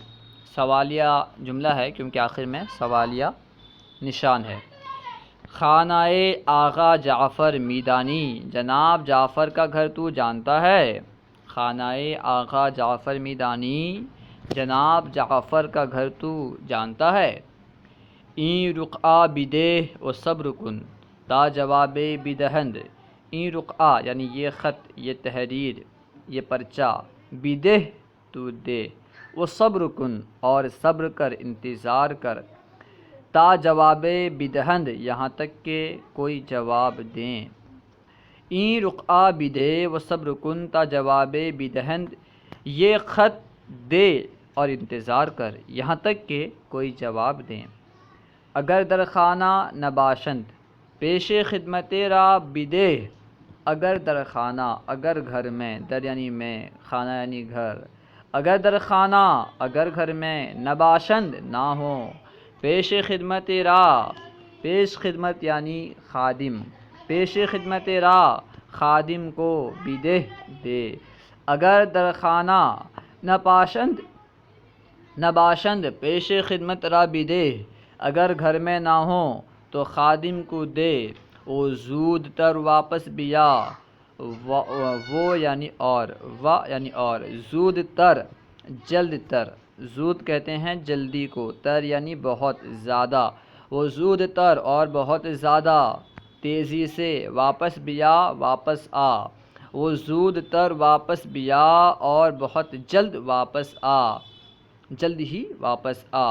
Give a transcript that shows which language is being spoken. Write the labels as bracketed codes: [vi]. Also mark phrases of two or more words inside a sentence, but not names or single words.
[ur] سوالیہ جملہ ہے کیونکہ آخر میں سوالیہ نشان ہے۔ [fa] خانہ آغا جعفر میدانی، [ur] جناب جعفر کا گھر تو جانتا ہے۔ [fa] خانہ آغا جعفر میدانی، [ur] جناب جعفر کا گھر تو جانتا ہے۔ [fa] این رقعہ بدہ و صبر کن تا جواب بدہند۔ این رقعہ [ur] یعنی یہ خط، یہ تحریر، یہ پرچہ، بدہ تو دے، وہ [fa] صبر کن [ur] اور صبر کر، انتظار کر، [fa] تا جواب بدہند [ur] یہاں تک کہ کوئی جواب دیں۔ [fa] این رقعہ بدے و صبر کن تا جواب بدہند، [ur] یہ خط دے اور انتظار کر یہاں تک کہ کوئی جواب دیں۔ [fa] اگر در خانہ نباشند پیش خدمت را بدے۔ اگر در خانہ، [ur] اگر گھر میں، در یعنی میں، خانہ یعنی گھر، [fa] اگر در خانہ، [ur] اگر گھر میں، نباشند نہ ہوں، [fa] پیش خدمت را، [ur] پیش خدمت یعنی خادم، [fa] پیش خدمت را [ur] خادم کو، بدہ دے۔ [fa] اگر در خانہ نباشند، نباشند پیش خدمت را بدہ، [ur] اگر گھر میں نہ ہوں تو خادم کو دے۔ [fa] وہ زود تر واپس بیا، [ur] وہ یعنی اور، و یعنی اور، [fa] زود تر [ur] جلد تر، زود کہتے ہیں جلدی کو، تر یعنی بہت زیادہ، [fa] وہ زود تر [ur] اور بہت زیادہ تیزی سے، [fa] واپس بیا [ur] واپس آ، [fa] وہ زود تر واپس بیا [ur] اور بہت جلد واپس آ، جلد ہی واپس آ۔